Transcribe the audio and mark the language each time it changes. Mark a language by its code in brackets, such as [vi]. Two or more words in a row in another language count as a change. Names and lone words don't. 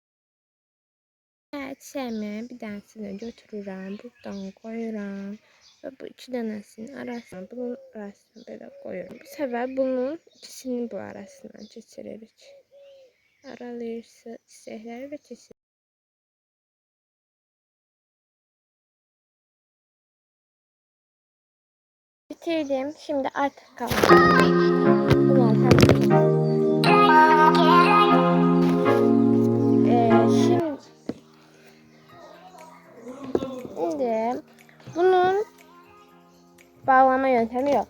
[az] Çiçəğimi bir dənəsini götürürəm, buradan qoyuram və bu iki dənəsinin arasına, bunun arasına belə qoyuram. Bu səbəb bunun ikisini bu arasından keçiririk. Aralayırsa çiçəkləri və keçiririk. Bitirdim. [tr] Şimdi artık kalan. Bunlar şimdi bunun bağlama yöntemi yok.